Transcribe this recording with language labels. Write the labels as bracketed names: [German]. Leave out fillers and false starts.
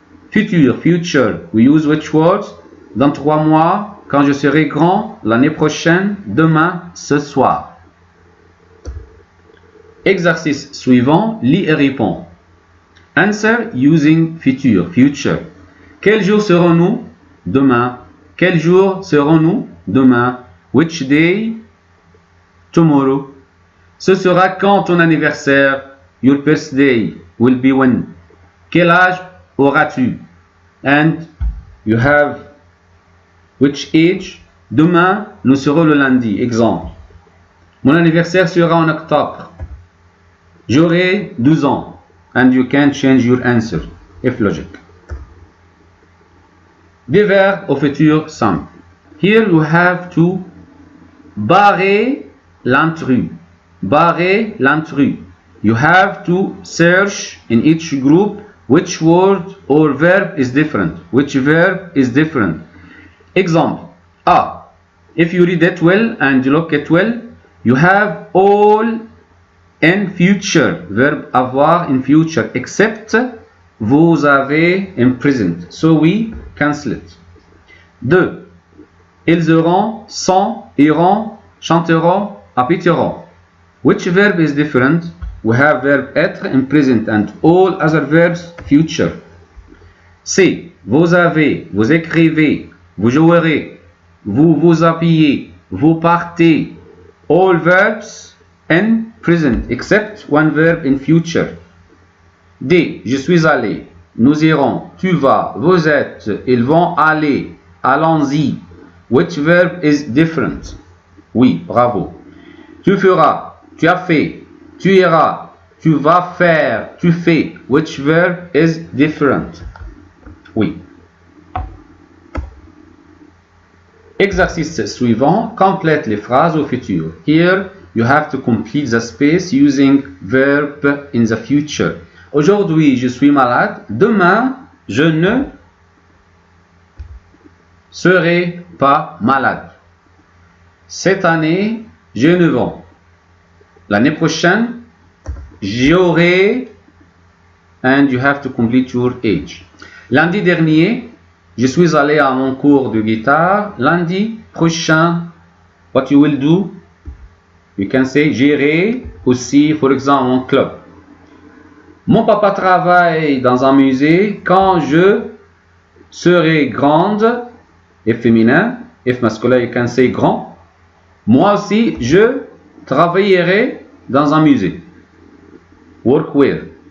[English] Futur, future, we use which words? [French] Dans 3 mois, quand je serai grand, l'année prochaine, demain, ce soir. Exercice suivant, lis et réponds. [English] Answer using future, future. [French] Quel jour serons-nous? Demain. Quel jour serons-nous? Demain. [English] Which day? Tomorrow. [French] Ce sera quand ton anniversaire? [English] Your birthday will be when? [French] Quel âge auras-tu? [English] And you have which age? [French] Demain, nous serons le lundi. Exemple. Mon anniversaire sera en octobre. J'aurai 12 ans. [English] And you can change your answer, if logic. [French] Des verbes au futur simple. [English] Here you have to [French] barrer l'intrus. Barrer l'intrus. [English] You have to search in each group which word or verb is different. Which verb is different. Example. A. If you read it well and you look at well, you have all in future. Verb avoir in future. Except [French] vous avez [English] in present. So we cancel it. 2. [French] Ils auront, sont, iront, chanteront, habiteront. [English] Which verb is different? We have verb être in present and all other verbs future. C. [French] Vous avez, vous écrivez, vous jouerez, vous vous habillez, vous partez. [English] All verbs in present except one verb in future. D. [French] Je suis allé, nous irons, tu vas, vous êtes, ils vont aller, allons-y. [English] Which verb is different? [French] Oui, bravo. Tu feras, tu as fait, tu iras, tu vas faire, tu fais. [English] Which verb is different? [French] Oui. Exercice suivant, complète les phrases au futur. [English] Here, you have to complete the space using verb in the future. [French] Aujourd'hui, je suis malade. Demain, je ne serai pas malade. Cette année, j'ai 9 ans. L'année prochaine, j'aurai, [English] and you have to complete your age. [French] Lundi dernier, je suis allé à mon cours de guitare. Lundi prochain, [English] what you will do? You can say, [French] j'irai aussi, [English] for example, [French] mon club. Mon papa travaille dans un musée. Quand je serai grande, if féminin, if masculin, [English] you can say [French] grand. Moi aussi, je travaillerai dans un musée. [English] Work where.